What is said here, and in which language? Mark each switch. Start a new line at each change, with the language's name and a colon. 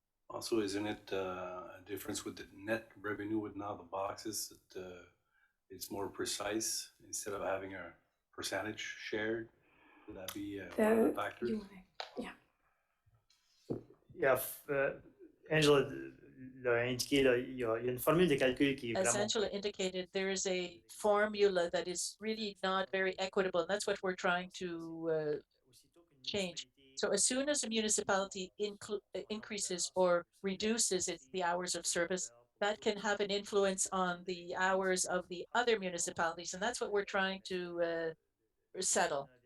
English: Also, isn't it a difference with the net revenue with now the boxes? It's more precise instead of having a percentage shared? Would that be one of the factors?
French: Yeah, Angela l'a indiqué, là, il y a une formule de calcul qui est
English: As
French: vraiment
English: Angela indicated, there is a formula that is really not very equitable, and that's what we're trying to change. So as soon as a municipality increases or reduces the hours of service, that can have an influence on the hours of the other municipalities, and that's what we're trying to settle.